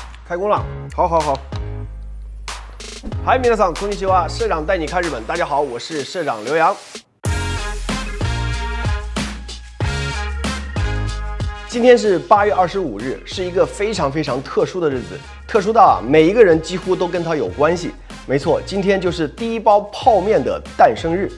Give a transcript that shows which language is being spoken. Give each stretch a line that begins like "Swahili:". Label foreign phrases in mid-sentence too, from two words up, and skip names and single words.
Chinese: 开工了，好。嗨，
Japanese: 皆さんこんにちは，
Chinese: 社长带你看日本。大家好，我是社长刘洋。今天是8月25日，是一个非常特殊的日子，特殊到每一个人几乎都跟它有关系。没错，今天就是第一包泡面的诞生日。